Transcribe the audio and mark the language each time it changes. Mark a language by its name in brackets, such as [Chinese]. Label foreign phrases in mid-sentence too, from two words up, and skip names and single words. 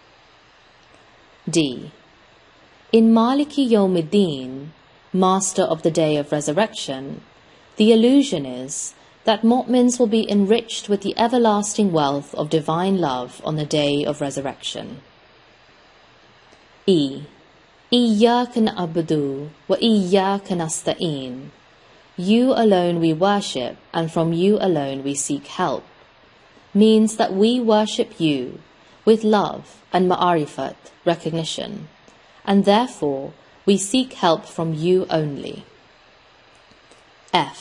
[English] D. In [Arabic] مالك يوم الدين, [English] Master of the Day of Resurrection, the allusion is that mu'mins will be enriched with the everlasting wealth of divine love on the Day of Resurrection. E. [Arabic] إياك نعبد وإياك نستعين. [English] You alone we worship, and from you alone we seek help, means that we worship you with love and ma'arifat, recognition, and therefore we seek help from you only. F.